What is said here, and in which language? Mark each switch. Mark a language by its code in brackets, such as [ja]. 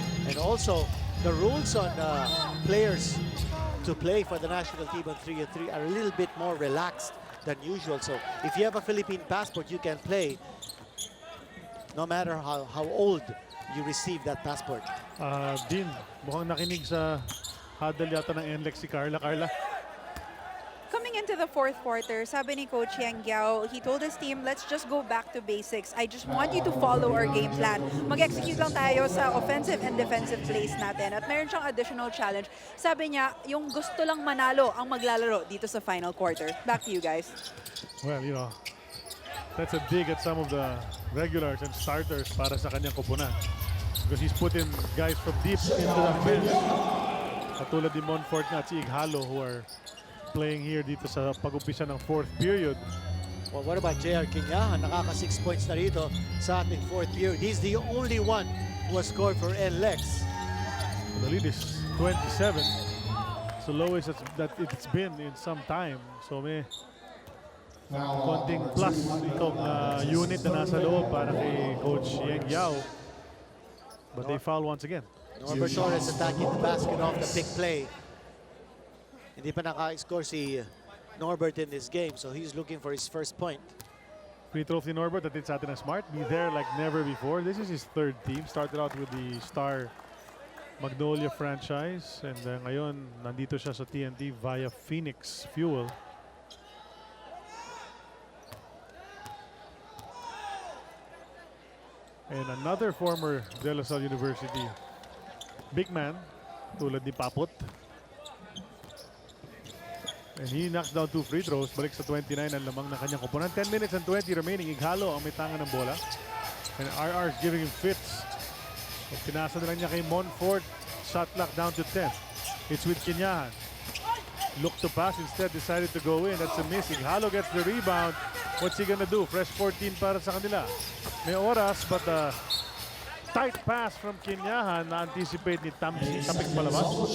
[en] And also, the rules on players to play for the national team on 3-on-3 are a little bit more relaxed than usual. So if you have a Philippine passport, you can play no matter how old you receive that passport. [tl] Dean, mukhang nakinig sa huddle yata ng NLEX si Carla. Carla? [en] Coming into the fourth quarter, [tl] sabi ni [en] Coach Yang Giao, he told his team, let's just go back to basics. I just want you to follow our game plan. [tl] Mag-execute lang tayo sa offensive and defensive plays natin. At meron siyang additional challenge. Sabi niya, yung gusto lang manalo ang maglalaro dito sa final quarter. [en] Back to you guys. Well, you know, that's a dig at some of the regulars and starters [tl] para sa kanyang kupunan. [en] Because he's put in guys from deep into the bench. [tl] Katulad ni Monfort at si Ighalo [en] who are playing here [tl] dito sa pag-umpisa ng fourth period. [en] Well, what about JR Quinyahan? Nakaka 6 points [tl] na rito sa ating [en] fourth period. He's the only one who has scored for NLEX. The lead is 27. It's the lowest that it's been in some time. [tl] So may konting plus itong unit na nasa loob para kay Coach Yang Giao. [en] But they foul once again. Norbert Torres attacking the basket off the big play. [tl] Hindi pa naka-score si Norbert [en] in this game, [tl] so he's looking for his first point. Free throw ni Norbert at sa atin ng smart. [en] Be there like never before. This is his third team. Started out with the Star Magnolia franchise. [tl] And ngayon, nandito siya sa TNT via Phoenix Fuel. [en] And another former De La Salle University big man, [tl] tulad ni [en] Papot. And he knocks down 2 free throws. [tl] Balik sa 29 ang lamang ng kanyang koponan. 10 minutes and 20 remaining. Ighalo ang may tanga ng bola. [en] And RR is giving him fits. So, [tl] pinasa na lang niya kay [en] Monfort. Shot clock down to 10. It's with Quinyahan. Look to pass. Instead decided to go in. That's a miss. Ighalo gets the rebound. What's he gonna do? Fresh 14 [tl] para sa kanila. May oras [en] but tight pass from [tl] Quinyahan na-anticipate ni Tamsi. Tapik palabas.